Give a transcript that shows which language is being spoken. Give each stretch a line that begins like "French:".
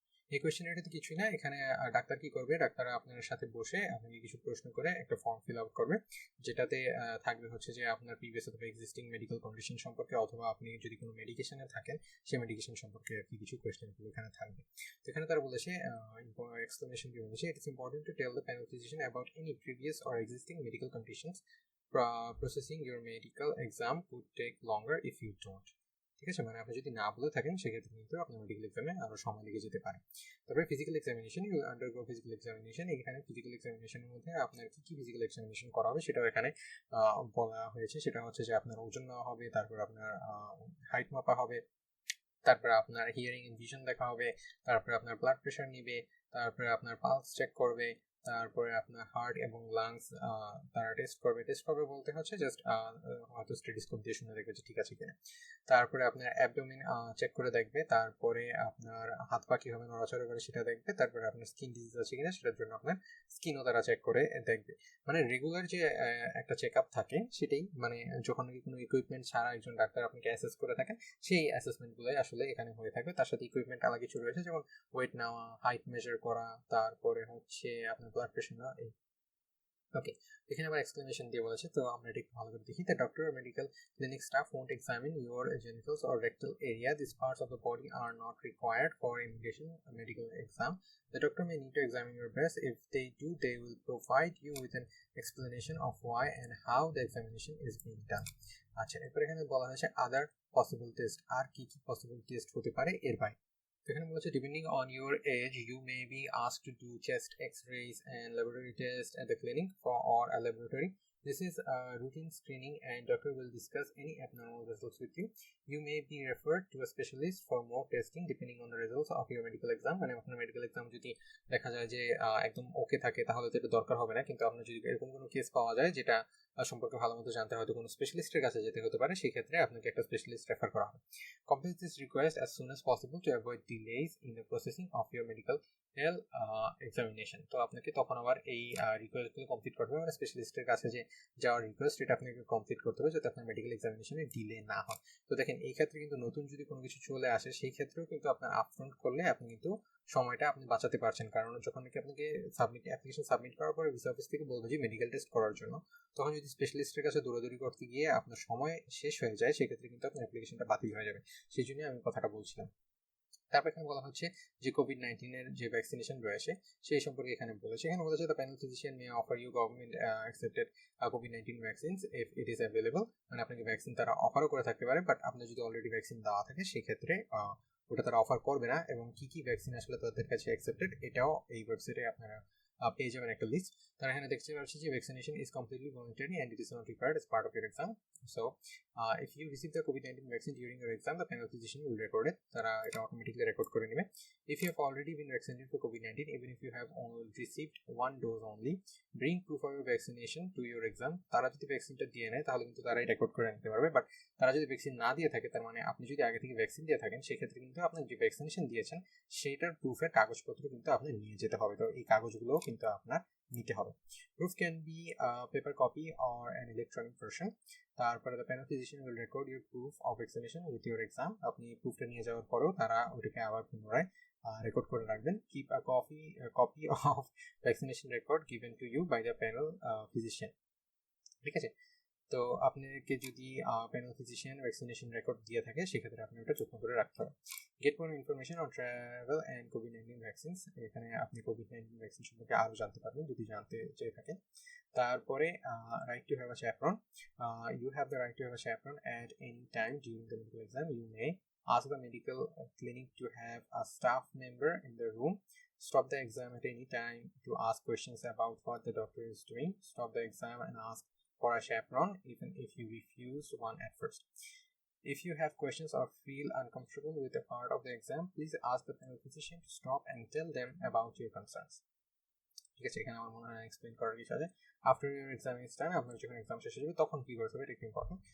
Bangla: এই কোয়েশ্চেনারিতে কিছুই না, এখানে ডাক্তার কি করবে, ডাক্তার আপনার সাথে বসে আপনাকে কিছু প্রশ্ন করে একটা ফর্ম ফিল আউট করবে, যেটাতে থাকবে হচ্ছে যে আপনার প্রিভিয়াস অথবা এক্সিস্টিং মেডিকেল কন্ডিশন সম্পর্কে, অথবা আপনি যদি কোনো মেডিকেশনে থাকেন সেই মেডিকেশন সম্পর্কে আর কি কিছু কোয়েশ্চেনগুলো এখানে থাকবে। তো এখানে তারা বলেছে এক্সপ্লেনেশন কি বলেছে,
English: It is important to tell the panel physician about any previous or existing medical conditions. Processing your medical exam could take longer if you don't.
Bangla: ঠিক আছে, মানে আপনি যদি না বলে থাকেন সেক্ষেত্রে কিন্তু আপনার মেডিকেল এক্সামে আরো সময় লেগে যেতে পারে। তারপরে physical examination,
English: You undergo physical examination.
Bangla: এখানে ফিজিক্যাল এক্সামিনেশনের মধ্যে আপনার কি কি ফিজিক্যাল এক্সামিনেশন করা হবে সেটাও এখানে বলা হয়েছে। সেটা হচ্ছে যে আপনার ওজন নেওয়া হবে, তারপর আপনার হাইট মাপা হবে, তারপরে আপনার হিয়ারিং এন্ড ভিশন দেখা হবে, তারপরে আপনার ব্লাড প্রেশার নিবে, তারপরে আপনার পালস চেক করবে, তারপরে আপনার হার্ট এবং লাংস তারা টেস্ট করবে বলতে হচ্ছে জাস্ট হয়তো স্টেথোস্কোপ দিয়ে শুনে দেখবে যে ঠিক আছে কিনা। তারপরে আপনার অ্যাবডোমেন চেক করে দেখবে, তারপরে আপনার হাত পা কিভাবে নড়াচড়া করে সেটা দেখবে, তারপরে আপনার স্কিন ডিজিজ আছে কিনা সেটার জন্য আপনার স্কিনও তারা চেক করে দেখবে। মানে রেগুলার যে একটা চেক আপ থাকে সেটাই, মানে যখন কোনো ইকুইপমেন্ট ছাড়া একজন ডাক্তার আপনাকে অ্যাসেস করে থাকেন, সেই অ্যাসেসমেন্টগুলোই আসলে এখানে হয়ে থাকবে। তার সাথে ইকুইপমেন্ট আলাদা কিছু রয়েছে, যেমন ওয়েট নেওয়া, হাইট মেজার করা, তারপরে হচ্ছে আপনার ব্লাড প্রেশার নেওয়া। এই ওকে, এখানে আবার এক্সপ্লেনেশন দিয়ে বলেছে, তো আমরা এটা একটু ভালো করে দেখি।
English: The doctor or medical clinic staff won't examine your genitals or rectal area. These parts of the body are not required for immigration medical exam. The doctor may need to examine your breast. If they do, they will provide you with an explanation of why and how the examination is being done.
Bangla: আচ্ছা, এরপর এখানে বলা হয়েছে আদার possible test, আর কি কি possible test হতে পারে এর বাইরে। এখানে বলেছে
English: Depending on your age you may be asked to do chest x-rays and laboratory tests at the clinic or a laboratory. This is a routine screening and doctor will discuss any abnormal results with you. You may be referred to a specialist for more testing depending on the results of your medical exam.
Bangla: মানে আপনার medical exam যদি দেখা যায় যে একদম ওকে থাকে তাহলে তো এটা দরকার হবে না, কিন্তু আপনার যদি এরকম কোনো কেস পাওয়া যায় যেটা সম্পর্কে ভালো মতো জানতে হয়তো কোনো স্পেশালিস্টের কাছে যেতে হতে পারে, সেই ক্ষেত্রে আপনাকে একটা স্পেশালিস্ট রেফার করা হবে।
English: Complete this request as soon as possible to avoid delays in the processing of your medical health examination.
Bangla: তো আপনাকে তখন আবার এই রিকোয়েস্টগুলো কমপ্লিট করতে হবে, মানে স্পেশালিস্টের কাছে যে যাওয়ার রিকোয়েস্ট এটা আপনাকে কমপ্লিট করতে হবে যাতে আপনার মেডিকেল এক্সামিনেশনে ডিলে না হয়। তো দেখেন এই ক্ষেত্রে কিন্তু নতুন যদি কোনো কিছু চলে আসে সেই ক্ষেত্রেও কিন্তু আপনার আপফ্রন্ট করলে আপনি কিন্তু সময়টা আপনি বাঁচাতে পারছেন, কারণ যখন আপনাকে অ্যাপ্লিকেশন সাবমিট করার পরে ভিসা অফিস থেকে বলবে যে মেডিকেল টেস্ট করার জন্য, তখন যদি স্পেশালিস্টের কাছে দৌড়াদৌড়ি করতে গিয়ে আপনার সময় শেষ হয়ে যায় সেক্ষেত্রে কিন্তু আপনার অ্যাপ্লিকেশনটা বাতিল হয়ে যাবে। সেই জন্য আমি কথাটা বলছিলাম। তারপর এখানে বলা হচ্ছে যে কোভিড-19 এর যে ভ্যাকসিনেশন রয়েছে সেই সম্পর্কে এখানে বলেছে। এখানে বলেছে
English: The panel physician May offer you government accepted COVID-19 vaccines if it is available.
Bangla: মানে আপনাকে ভ্যাকসিন তারা অফারও করে থাকতে পারে, বাট আপনার যদি অলরেডি ভ্যাকসিন দেওয়া থাকে সেক্ষেত্রে ওটা তারা অফার করবে না। এবং কি কি ভ্যাকসিন আসলে তাদের কাছে অ্যাকসেপ্টেড এটাও এই ওয়েবসাইটে আপনারা পেয়ে যাবেন একটা লিস্ট। তারা এখানে দেখতে পাচ্ছি যে
English: Vaccination is completely voluntary and it is not required as part of your exam. So if you receive the COVID-19 vaccine during your exam, the panel physician will record it.
Bangla: তারা এটা automatically record করে নেবে।
English: If you have already been vaccinated for COVID-19, even if you have only received one dose only, bring proof of your vaccination to your exam.
Bangla: তারা যদি ভ্যাকসিনটা দিয়ে নেয় তাহলে কিন্তু তারাই রেকর্ড করে নিতে পারবে, বাট তারা যদি ভ্যাকসিন না দিয়ে থাকে, তার মানে আপনি যদি আগে থেকে ভ্যাকসিন দিয়ে থাকেন সেক্ষেত্রে কিন্তু আপনার যে ভ্যাকসিনেশন দিয়েছেন সেইটার প্রুফের কাগজপত্র কিন্তু আপনি নিয়ে যেতে হবে। তো এই কাগজগুলোও কিন্তু আপনার নিতে হবে।
English: Proof can be a paper copy or an electronic version. তারপরে the panel physician will record your proof of vaccination with your exam.
Bangla: আপনি প্রুফটা নিয়ে যাওয়ার পরেও তারা ওটাকে আবার পুনরায় রেকর্ড করে রাখবেন।
English: Keep a copy of vaccination record given to you by the panel physician.
Bangla: ঠিক আছে, তো আপনাকে যদি প্যানেল ফিজিশিয়ান ভ্যাকসিনেশন রেকর্ড দিয়ে থাকে সেক্ষেত্রে আপনি ওটা যত্ন করে রাখতে হবে।
English: Get more information on travel and COVID-19 vaccines.
Bangla: এখানে আপনি কোভিড-19 ভ্যাকসিন সম্পর্কে আরও জানতে পারবেন যদি জানতে চেয়ে থাকেন।
English: তারপরে right to have a chaperone, you have the right to have a chaperone at any time during the medical exam. You may ask the medical clinic to have a staff member in the room. Stop the exam at any time to ask questions about what the doctor is doing. Stop the exam and ask for a chaperone even if you refuse one at first. If you have questions or feel uncomfortable with a part of the exam, please ask the panel physician to stop and tell them about your concerns.
Bangla: ঠিক আছে, এখানে আমার মনে হয় explain করার কিছু আছে।
English: after your exam is done,
Bangla: আপনার যখন এক্সাম শেষ হয়ে যাবে তখন কি করতে হবে এটা একটু ইম্পর্টেন্ট।